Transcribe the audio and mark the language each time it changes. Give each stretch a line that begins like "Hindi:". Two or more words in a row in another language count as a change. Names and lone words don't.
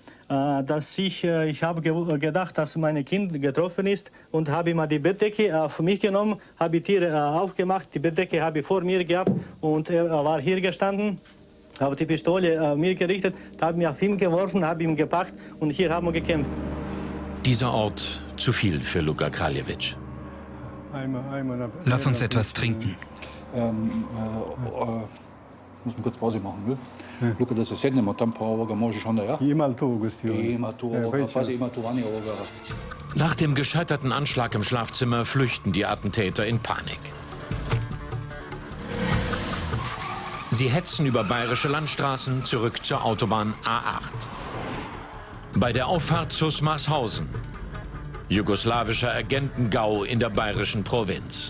German: Ich habe gedacht, dass mein Kind getroffen ist und habe immer die Bettdecke auf mich genommen, habe die Tiere aufgemacht, die Bettdecke habe ich vor mir gehabt und er war hier gestanden, habe die Pistole mir gerichtet, habe mich auf ihn geworfen, habe ihn gepackt und hier haben wir gekämpft. Dieser Ort zu viel für Luka Kraljevic. Lass uns etwas trinken. Muss man kurz Pause machen, ne?
Serbian: Luka, da se sednemo tam, pa možeš onda, ja? Ima tu,
German: Nach dem gescheiterten Anschlag im Schlafzimmer flüchten die Attentäter in Panik. Sie hetzen über bayerische Landstraßen zurück zur Autobahn A8. Bei der Auffahrt zu Smarshausen, jugoslawischer Agentengau in der bayerischen Provinz.